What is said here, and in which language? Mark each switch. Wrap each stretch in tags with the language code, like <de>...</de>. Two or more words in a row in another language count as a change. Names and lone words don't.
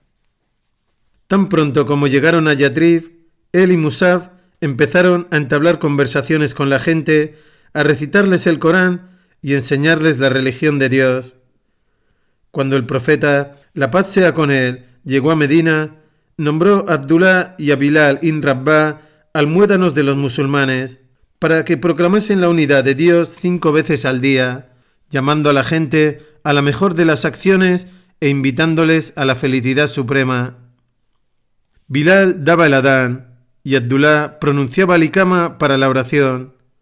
<es>Tan pronto como llegaron a Yathrib, él y Mus'ab empezaron a entablar conversaciones con la gente, a recitarles el Corán y enseñarles la religión de Dios. Cuando el profeta, la paz sea con él, llegó a Medina, nombró a Abdullah y a Bilal ibn Rabah almuédanos de los musulmanes, para que proclamasen la unidad de Dios 5 veces al día, llamando a la gente a la mejor de las acciones e invitándoles a la felicidad suprema. Bilal daba el adán y Abdullah pronunciaba el iqama para la oración.</es>